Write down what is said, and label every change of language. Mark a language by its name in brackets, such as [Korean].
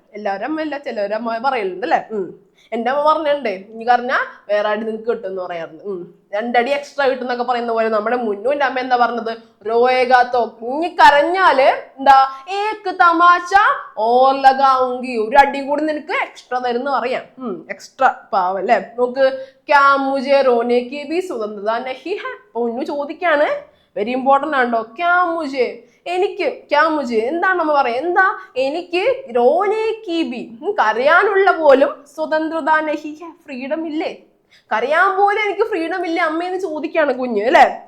[Malayalam] എല്ലാവരും അമ്മയല്ല, ചിലവരും അമ്മ പറയലുണ്ട് അല്ലെ. എന്റെ അമ്മ പറഞ്ഞിട്ടുണ്ടേ, നീ കരഞ്ഞാ വേറെ അടി നിനക്ക് കിട്ടും എന്ന് പറയാറുണ്ട്. 2 അടി എക്സ്ട്രാ കിട്ടും എന്നൊക്കെ പറയുന്ന പോലെ നമ്മുടെ മുന്നൂന്റെ അമ്മ എന്താ പറഞ്ഞത്? റോയേഗാത്തോ, ഇനി കരഞ്ഞാല് എന്താ, [Hindi] ഏക് തമാശ ഓർ ലഗാവുങ്കി, [Malayalam] 1 അടി കൂടി നിനക്ക് എക്സ്ട്രാ തരുന്ന പറയാം. എക്സ്ട്രാ പാവല്ലേ. നോക്ക്, [Hindi] ക്യാ മുझे रोने की भी स्वतंत्रता नहीं है. [Malayalam] അപ്പൊ മുന്നു ചോദിക്കാണ്, വെരി ഇമ്പോർട്ടന്റ് ആണോ? [Hindi] ക്യാ മുझे, [Malayalam] എനിക്ക്, ക്യാ മുझे എന്താണ് നമ്മൾ പറയാ, എന്താ എനിക്ക്, [Hindi] റോനെ കി ബി, [Malayalam] കരയാനുള്ള പോലും [Hindi] സ്വതന്ത്രത നഹി ഹെ, [Malayalam] ഫ്രീഡം ഇല്ലേ, കരയാൻ പോലും എനിക്ക് ഫ്രീഡം ഇല്ലേ അമ്മയെന്ന് ചോദിക്കാണ് കുഞ്ഞ് അല്ലെ.